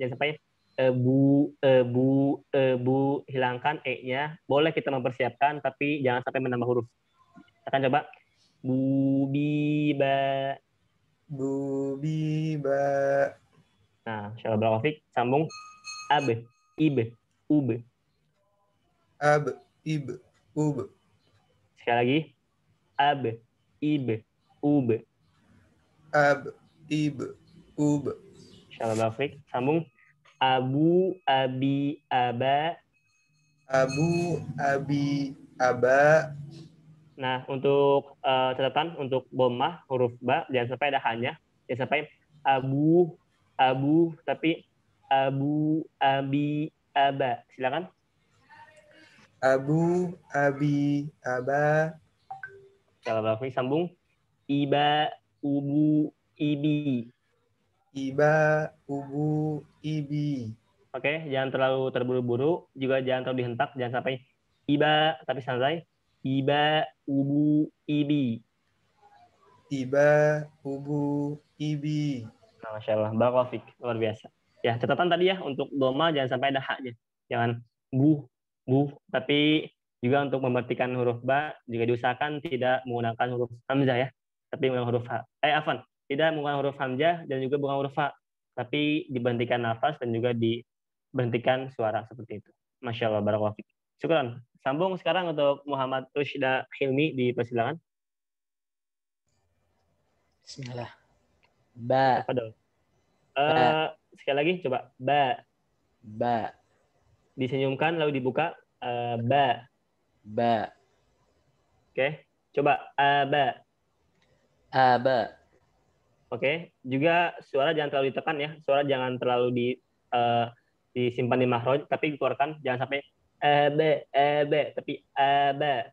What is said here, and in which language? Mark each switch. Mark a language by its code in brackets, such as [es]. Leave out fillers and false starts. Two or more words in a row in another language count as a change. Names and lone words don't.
[id] Jangan sampai ebu, hilangkan e-nya. Boleh kita mempersiapkan, tapi jangan sampai menambah huruf. Akan coba. Bubiba. [ar] بُبِبَ. [id] Nah, [ar] ما شاء الله, [id] Rafiq. Sambung. [ar] أَبْ، إِبْ، أُبْ. أَبْ، إِبْ، أُبْ. [id] Sekali lagi. [ar] أَبْ، إِبْ، أُبْ. أَبْ، إِبْ، أُبْ. [id] Insyaallah Rafiq. Sambung. [ar] أَبُ، أَبِ، أَبَ. أَبُ، أَبِ, أَبَ. [id] Nah, untuk catatan untuk dhammah huruf ba jangan sampai ada hanya, jangan sampai abu, tapi [ar] أَبُ، أَبِ، أَبَ. [id] Silakan. [ar] أَبُ، أَبِ، أَبَ. [id] Insyaallah Rafiq. Sambung. [ar] إِبَ، أُبُ، إِبِ. إِبَ، أُبُ، إِبِ. [id] Oke, jangan terlalu terburu-buru, juga jangan terlalu dihentak, jangan sampai iba tapi santai. [ar] إِبَ، أُبُ، إِبِ. إِبَ، أُبُ، إِبِ. [id] Nah, [ar] ما شاء الله، بارك الله فيك, [id] luar biasa. Ya, catatan tadi ya, untuk doma jangan sampai ada haknya. Jangan bu, tapi juga untuk memperhatikan huruf ba, juga diusahakan tidak menggunakan huruf hamzah ya, tapi menggunakan huruf ha. Tidak menggunakan huruf hamzah dan juga bukan huruf ha, tapi diberhentikan nafas dan juga diberhentikan suara seperti itu. [ar] ما شاء الله، بارك الله فيك. شكرا. [id] Sambung sekarang untuk Muhammad Rushda Hilmi, dipersilakan. [ar] بسم الله. بَ. [id] Apa dong? Sekali lagi coba ba. [ar] بَ. [id] Disenyumkan lalu dibuka ba. [ar] بَ. [id] Oke. Coba aba. [ar] أَبَ. [id] Oke. Juga suara jangan terlalu ditekan ya. Suara jangan terlalu disimpan di makhraj, tapi dikeluarkan jangan sampai aba, tapi aba.